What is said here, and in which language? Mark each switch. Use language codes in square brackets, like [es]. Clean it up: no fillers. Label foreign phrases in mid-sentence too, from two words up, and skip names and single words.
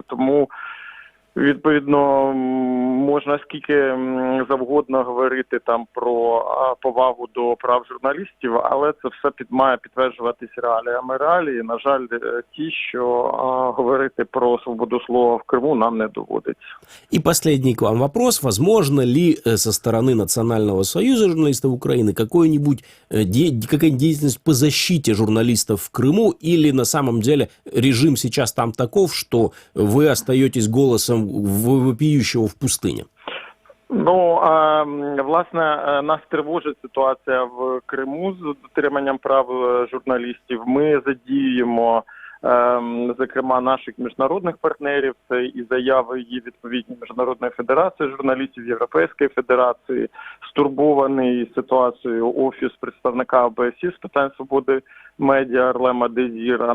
[uk] Тому, відповідно, можна скільки завгодно говорити там про повагу до прав журналістів, але це все має підтверджуватись реаліями. Реалії, на жаль, ті, що говорити про свободу слова [ru] в Крыму нам не доводится. И последний к вам вопрос. Возможно ли со стороны Национального союза журналистов Украины какая-нибудь деятельность по защите журналистов в Крыму, или на самом деле режим сейчас там таков, что вы остаетесь голосом вопиющего в пустыне? [uk] Власне, нас тривожить ситуація в Криму з дотриманням прав журналістів. Ми задіємо, зокрема, наших міжнародних партнерів, це і заяви є відповідні Міжнародної федерації журналістів, Європейської федерації, стурбований ситуацією Офіс представника ОБСЄ з питань свободи медіа Арлема Дезіра.